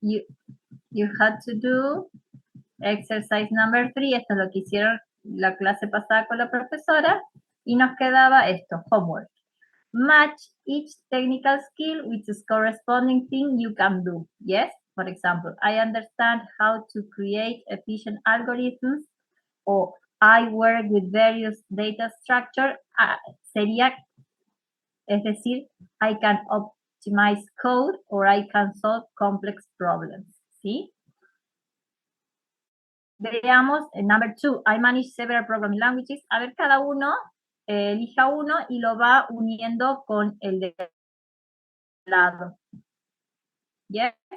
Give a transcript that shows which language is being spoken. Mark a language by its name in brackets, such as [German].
[English] You had to do exercise number 3. [Spanish] Esto es lo que hicieron la clase pasada con la profesora. Y nos quedaba esto, homework. [English] Match each technical skill with its corresponding thing you can do. Yes? For example, I understand how to create efficient algorithms, o I work with various data structure. [Spanish] Sería, es decir, [English] I can optimize code or I can solve complex problems. [Spanish] ¿Sí? Veamos, [English] number 2, I manage several programming languages. [Spanish] A ver, cada uno elija uno y lo va uniendo con el de lado. [English] Yes?